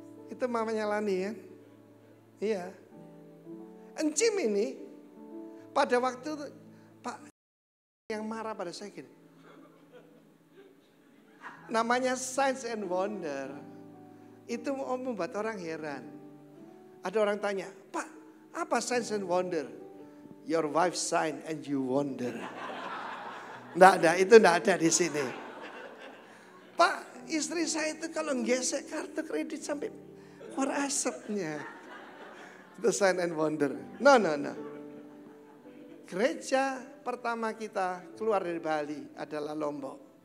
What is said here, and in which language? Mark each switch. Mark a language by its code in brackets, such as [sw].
[id] Itu mamanya Lani ya. Iya. Encim ini pada waktu Pak yang marah pada saya gini. Namanya Signs and Wonder. Itu membuat orang heran. Ada orang tanya, Pak, apa signs and wonder? [en] Your wife sign and you wonder. [id] Nggak ada, itu nggak ada di sini. Pak, istri saya itu kalau gesek kartu kredit sampai keluar asapnya. Itu sign and wonder. [en] No. [id] Gereja pertama kita keluar dari Bali adalah Lombok.